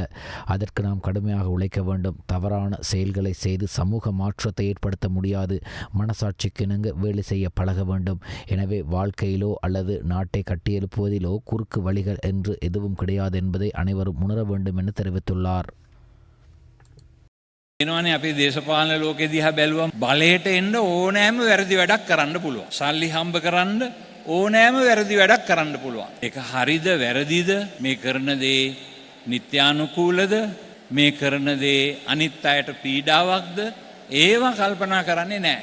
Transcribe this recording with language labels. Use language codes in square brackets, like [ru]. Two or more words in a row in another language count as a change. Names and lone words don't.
[ta] அதற்கு நாம் கடுமையாக உழைக்க வேண்டும். தவறான செயல்களை செய்து சமூக மாற்றத்தை ஏற்படுத்த முடியாது. மனசாட்சிக்கு இணங்க வேலை செய்ய பழக வேண்டும். எனவே வாழ்க்கையிலோ அல்லது நாட்டை கட்டியெழுப்புவதிலோ குறுக்கு வழிகள் என்று எதுவும் கிடையாது என்பதை அனைவரும் உணர வேண்டும் என தெரிவித்துள்ளார். [si] එනවනේ අපේ දේශපාලන ලෝකෙ දිහා බැලුවම බලයට එන්න ඕනෑම වැරදි වැඩක් කරන්න පුළුවන්. සල්ලි හම්බ කරන්න ඕනෑම වැරදි වැඩක් කරන්න පුළුවන්. ඒක හරිද වැරදිද, මේ කරන දේ නිත්‍යානුකූලද, මේ කරන දේ අනිත් අයට පීඩාවක්ද, ඒවා කල්පනා කරන්නේ නැහැ.